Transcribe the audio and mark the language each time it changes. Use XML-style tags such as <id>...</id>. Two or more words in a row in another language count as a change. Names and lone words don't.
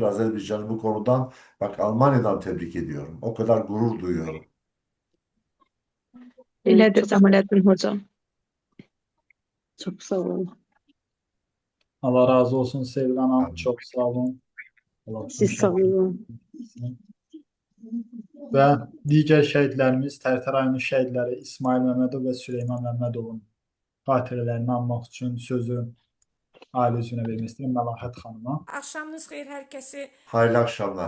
<tr>Azerbaycan'ı bu konudan bak Almanya'dan tebrik ediyorum. O kadar gurur duyuyorum.</tr> <az>Elədir Cəmaləddin hocam. Çox sağ olun. Allah razı olsun Sevil Hanım. Amin.</az> <tr>Çok sağ olun. Allah bütün</tr> <az>Siz sağ olun. Və digər şəhidlərimiz Tərtər rayonu şəhidləri İsmail Məmmədov və Süleyman Məmmədovun xatirələrini anmaq üçün sözü ailə üzvünə vermək istəyirəm Məlahət xanıma. Axşamınız xeyir hər kəsi</az> <tr>Hayırlı akşamlar.</tr>